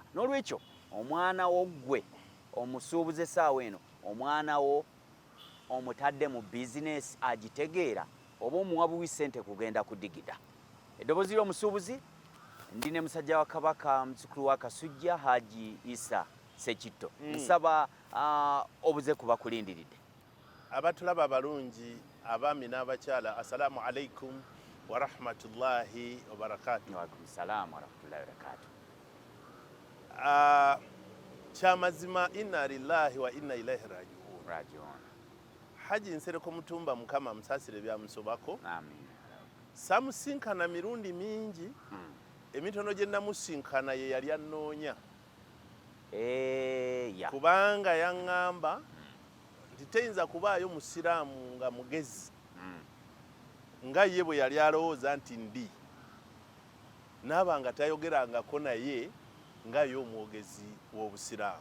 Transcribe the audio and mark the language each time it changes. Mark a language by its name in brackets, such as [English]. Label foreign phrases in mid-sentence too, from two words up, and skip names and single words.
[Ganda] N'olwekyo omwana wo ggwe omusuubuzi essaawa eno, omwana wo omutadde mu bizinesi agitegeera oba omuwabuwi ssente kugenda kudigida. Eddoboozi ly'omusuubuzi ndi ne musajja wa Kabaka muzzukulu wa Kasujja Haji Isa Sekitto. Nsaba obuze kuba kulindiridde. Abatulaba abalungi, abaami n'abakyala, [Arabic] السلام عليكم ورحمة الله وبركاته. وعليكم السلام ورحمة الله وبركاته. Kyamazima إنا لله وإنا إليه raji'un. [Ganda] Haji Nsereko Mutumba Mukama amusaasire byamusobako. Amin. Samusinkana mirundi mingi, emitono gye namusinkana ye yali annoonya. Kubanga yaŋŋamba nti teyinza kubaayo musiraamu nga mugezi nga ye bwe yali alowooza nti ndi, naaba nga tayogerangako naye nga ye omwogezi w'obusiraamu.